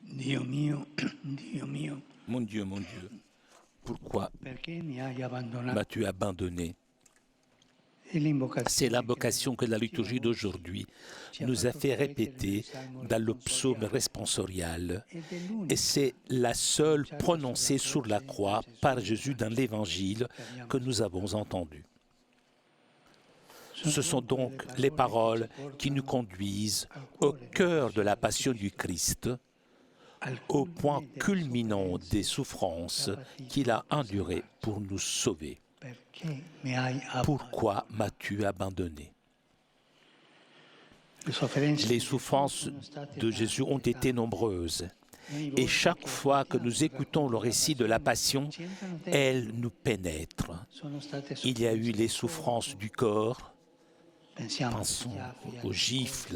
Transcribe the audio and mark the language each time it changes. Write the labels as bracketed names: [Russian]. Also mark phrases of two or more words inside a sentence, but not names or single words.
[Italian] Dio mio, Dio mio, [French] mon Dieu, pourquoi [Italian] perché mi hai abbandonato? [French] m'as-tu abandonné? [Italian] È [French] C'est [Italian] l'invocazione [French] l'invocation que la liturgie d'aujourd'hui nous a fait répéter dans le psaume responsorial. [Italian] ed è [French] Et [Italian] l'unica [French] c'est la seule prononcée sur la croix par Jésus dans l'Évangile que nous avons entendue. Ce sont donc les paroles qui nous conduisent au cœur de la passion du Christ, au point culminant des souffrances qu'il a endurées pour nous sauver. [Italian] perché mi hai abbandonato. [French] Pourquoi m'as-tu abandonné? Le Les souffrances de Jésus ont été nombreuses. Et chaque fois que nous écoutons le récit de la Passion, elles nous pénètrent. Il y a eu les souffrances du corps, pensons aux gifles,